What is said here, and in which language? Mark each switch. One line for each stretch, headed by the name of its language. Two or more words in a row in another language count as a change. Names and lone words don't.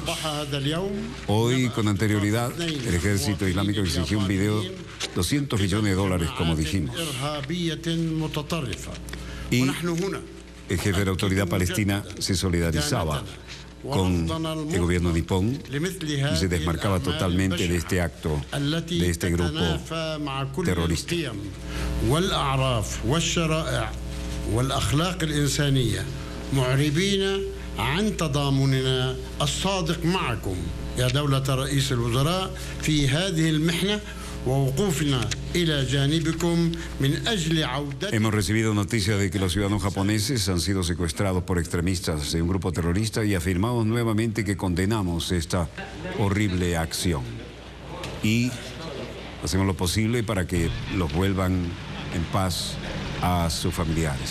Spanish: Hoy, con anterioridad, el ejército islámico exigió un video $200 millones, como dijimos. Y el jefe de la autoridad palestina se solidarizaba con el gobierno nipón y se desmarcaba totalmente de este acto, de este grupo terrorista.
Arabic: عن تضامننا الصادق معكم يا دولة رئيس الوزراء في هذه المحنة ووقوفنا إلى جانبكم من أجل عودة.
Spanish: Hemos recibido noticias de que los ciudadanos japoneses han sido secuestrados por extremistas de un grupo terrorista y afirmamos nuevamente que condenamos esta horrible acción y hacemos lo posible para que los vuelvan en paz a sus familiares.